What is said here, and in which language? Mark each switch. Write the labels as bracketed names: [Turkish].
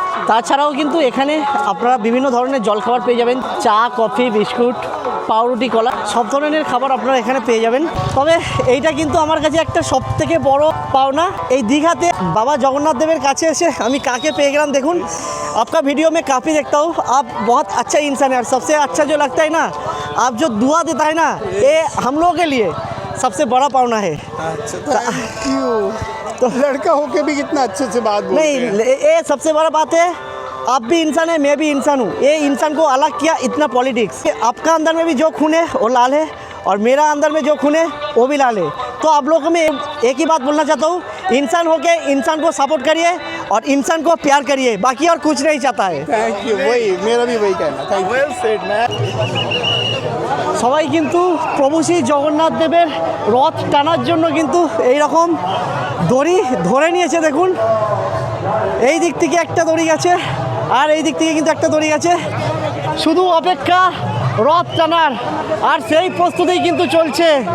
[Bangla] তাছাড়াও কিন্তু এখানে আপনারা বিভিন্ন ধরনের জলখাবার পেয়ে যাবেন, চা, কফি, বিস্কুট, পাউরুটি, কলা, সব ধরনের খাবার আপনারা এখানে পেয়ে যাবেন। তবে এইটা কিন্তু আমার কাছে একটা সবথেকে বড় পাওনা, এই দীঘাতে বাবা জগন্নাथ देव কাছে এসে আমি কাকে পেয়ে গেলাম। দেখুন [Hindi] आपका वीडियो में काफ़ी देखता हूँ, आप बहुत अच्छा इंसान है और सबसे अच्छा जो लगता है ना आप जो दुआ देता है ना, ये हम लोगों के लिए सबसे बड़ा पावना है। अच्छा थैंक यू। तो लड़का होके भी कितना अच्छे से बात बोलते नहीं, हैं। ये सबसे बड़ा बात है, आप भी इंसान है, मैं भी इंसान हूँ। ये इंसान को अलग किया इतना पॉलिटिक्स। आपका अंदर में भी जो खून है वो लाल है, और मेरा अंदर में जो खून है वो भी लाल है। तो आप लोगों को मैं एक ही बात बोलना चाहता हूँ, इंसान होके इंसान को सपोर्ट करिए और इंसान को प्यार करिए, बाकी और कुछ नहीं चाहता है। थैंक यू, वही मेरा भी वही कहना। Thank you. [Bangla] সবাই কিন্তু প্রভু শ্রী জগন্নাথ দেবের রথ টানার জন্য কিন্তু এই রকম দড়ি ধরে নিয়েছে। দেখুন, এই দিক থেকে একটা দড়ি গেছে আর এই দিক থেকে কিন্তু একটা দড়ি গেছে, শুধু অপেক্ষা রথ টানার, আর সেই প্রস্তুতি কিন্তু চলছে।